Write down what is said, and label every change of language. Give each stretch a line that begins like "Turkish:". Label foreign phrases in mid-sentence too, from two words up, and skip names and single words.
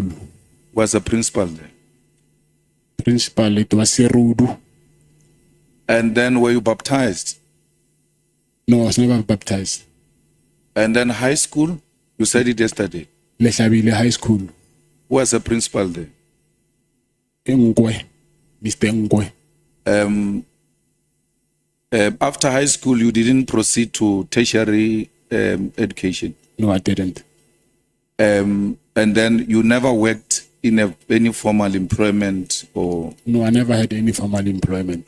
English: Was the principal there? Principal, it was Serudu. And then were you baptized? No, I was never baptized. And then high school? You said it yesterday. Leshabile High School. Who was the principal there? Ngwe, Mr. Ngwe. After high school, you didn't proceed to tertiary education? No, I didn't. And then you never worked in any formal employment? Or No, I never had any formal employment.